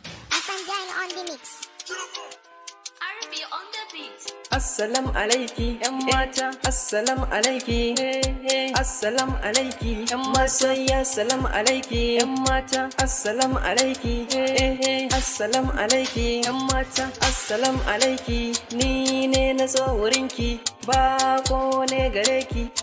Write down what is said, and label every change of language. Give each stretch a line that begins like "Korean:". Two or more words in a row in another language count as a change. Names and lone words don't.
English: Hassan Jan on the mix. R B on the beat.
Arabic: Assalamu alaiki,
Hausa: yan mata.
Arabic: Assalamu alaiki. Assalamu alaiki,
Hausa: yan masoya.
Arabic: Assalamu alaiki,
Hausa: yan mata.
Arabic: Assalamu alaiki. Assalamu alaiki,
Hausa: yan mata.
Arabic: Assalamu alaiki.
Hausa: Ni ne na zo wurinki, bako ne gare ki.